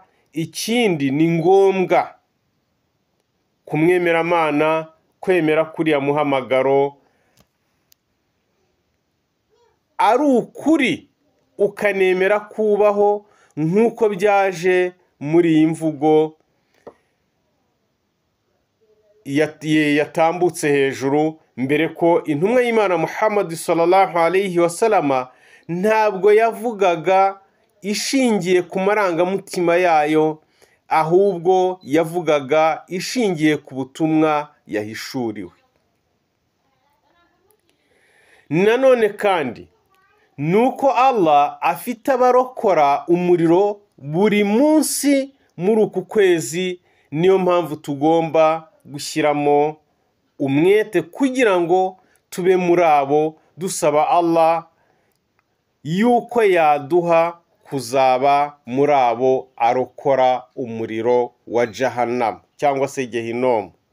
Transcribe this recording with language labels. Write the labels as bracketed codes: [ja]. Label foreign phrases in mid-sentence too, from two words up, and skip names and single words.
[rw] Ikindi ni ngombwa kumwemeramana, kwemera kuriya muhamagaro ari ukuri, ukanemera kubaho nk'uko byaje muri iyi mvugo yatambutse hejuru, mbere ko intumwa y'Imana Muhammad [ar] صلى الله عليه وسلم [rw] ntabwo yavugaga ishingiye ku marangamutima yayo, ahubwo yavugaga ishingiye ku butumwa yahishuriwe. Nanone kandi nuko Allah afite abarokora umuriro buri munsi muri uku kwezi, niyo mpamvu tugomba gushyiramo umwete kugira ngo tube muri abo, dusaba Allah yuko yaduha kuzaba muri abo arokora umuriro wa Jahannam cyangwa se Gehinomu.